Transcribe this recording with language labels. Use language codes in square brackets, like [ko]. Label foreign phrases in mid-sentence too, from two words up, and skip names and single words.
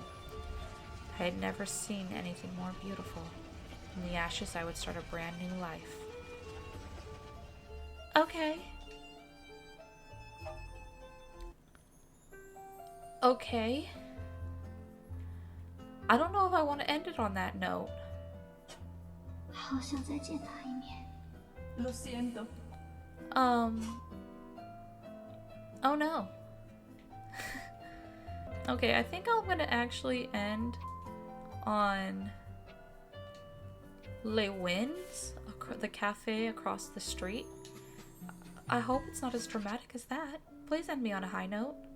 [en] I had never seen anything more beautiful. In the ashes, I would start a brand new life. Okay. I don't know if I want to end it on that note. [zh] 好想再见他一面。 [es] Lo siento. [en] Oh no. Okay, I think I'm gonna actually end on Les Winds, the cafe across the street. I hope it's not as dramatic as that. Please end me on a high note.